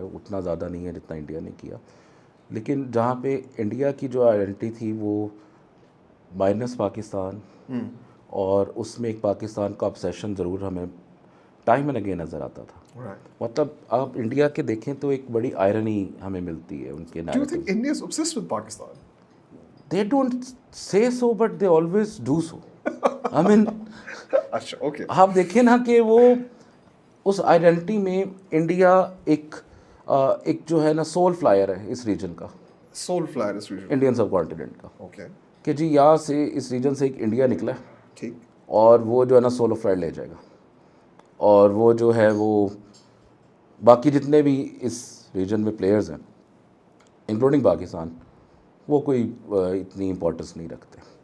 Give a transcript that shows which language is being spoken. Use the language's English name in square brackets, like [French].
[Urdu] اتنا زیادہ نہیں ہے جتنا انڈیا نے کیا, لیکن جہاں پہ انڈیا کی جو آئیڈینٹی تھی وہ مائنس پاکستان, اور اس میں ایک پاکستان کا obsession ضرور ہمیں ٹائم اینڈ اگین نظر آتا تھا. مطلب آپ انڈیا کے دیکھیں تو ایک بڑی آئرنی ہمیں ملتی ہے ان کے [English] Do you think India is obsessed with Pakistan? They don't say so, but they always do so. I mean, [Urdu] اچھا اوکے. آپ دیکھیں نا کہ وہ اس آئیڈینٹی میں انڈیا ایک جو ہے نا سول فلائر ہے اس ریجن کا, سول فلائر اس ریجن, انڈین سب کانٹیننٹ کا. اوکے. کہ جی یہاں سے اس ریجن سے ایک انڈیا نکلا ہے, ٹھیک, اور وہ جو ہے نا سولو فلائر لے جائے گا, اور وہ جو ہے وہ باقی جتنے بھی اس ریجن میں پلیئرز ہیں انکلوڈنگ پاکستان وہ کوئی اتنی امپورٹنس نہیں رکھتے.